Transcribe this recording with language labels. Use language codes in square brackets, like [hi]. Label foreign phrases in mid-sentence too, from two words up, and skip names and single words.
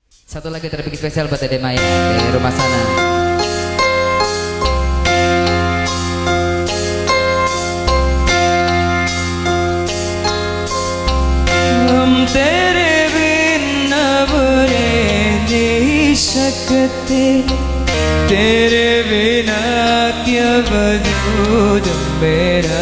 [id] Satu lagi terbikin spesial buat Dede Maya di rumah sana. [hi] हम तेरे बिना बुरे नहीं सकते, तेरे बिना क्या वजूद मेरा।